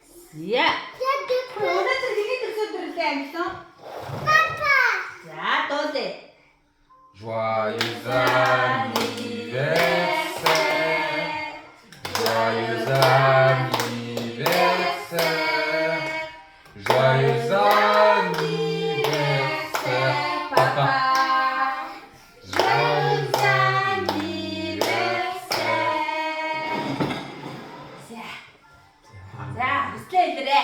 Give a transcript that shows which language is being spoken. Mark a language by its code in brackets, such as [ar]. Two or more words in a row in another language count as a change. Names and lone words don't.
[en] Yeah. [mn] Өнөөдөр хэний төсөөдрөлөө ангилсан? Папа. За дуулъя. [fr] Joyeux anniversaire. Joyeux anniversaire. Joyeux anniversaire, papa. Joyeux anniversaire. [mn] За, хүслээ илэрээ.